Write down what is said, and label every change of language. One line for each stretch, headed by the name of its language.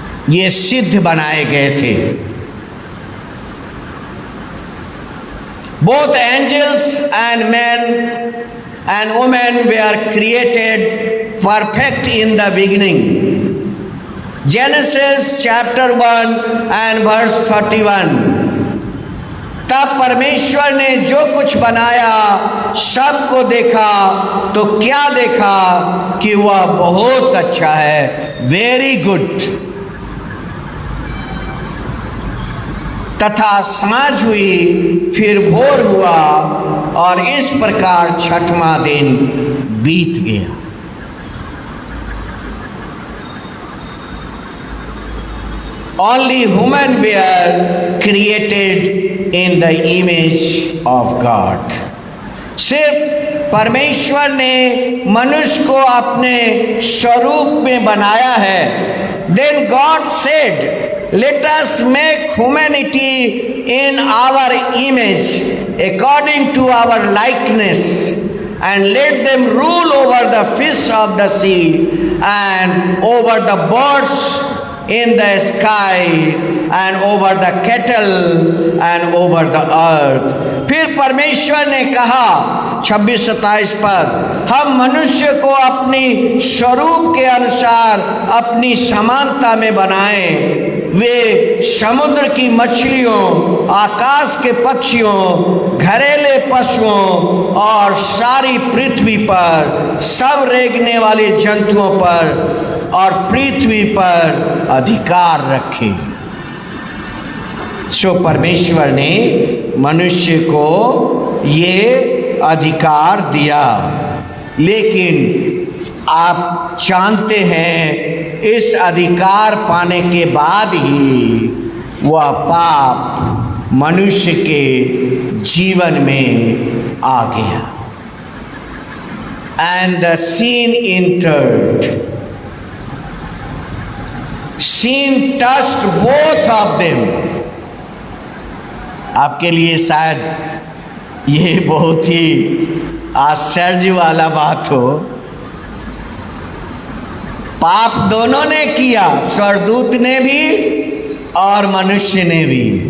Hindi: ये सिद्ध बनाए गए थे।
English: Both angels and men and women were created perfect in the beginning। Genesis chapter 1 and verse 31।
Hindi: तब परमेश्वर ने जो कुछ बनाया सबको देखा तो क्या देखा कि वह बहुत अच्छा है,
English: Very good.
Hindi: तथा सांझ हुई, फिर भोर हुआ, और इस प्रकार छठवां दिन बीत गया।
English: Only human were created in the image of God।
Hindi: सिर्फ परमेश्वर ने मनुष्य को अपने स्वरूप में बनाया है।
English: Then God said, let us make humanity in our image, according to our likeness, and let them rule over the fish of the sea, and over the birds in the sky, and over the cattle, and over the earth।
Hindi: फिर परमेश्वर ने कहा 26-27 पर, हम मनुष्य को अपनी स्वरूप के अनुसार अपनी समानता में बनाएं। वे समुद्र की मछलियों, आकाश के पक्षियों, घरेले पशुओं और सारी पृथ्वी पर, सब रेंगने वाले जंतुओं पर और पृथ्वी पर अधिकार रखे। सो परमेश्वर ने मनुष्य को ये अधिकार दिया। लेकिन आप जानते हैं इस अधिकार पाने के बाद ही वह पाप मनुष्य के जीवन में आ गया।
English: And the sin entered. Sin touched both of them.
Hindi: आपके लिए शायद ये बहुत ही आश्चर्य वाला बात हो, पाप दोनों ने किया, स्वर्गदूत ने भी और मनुष्य ने भी।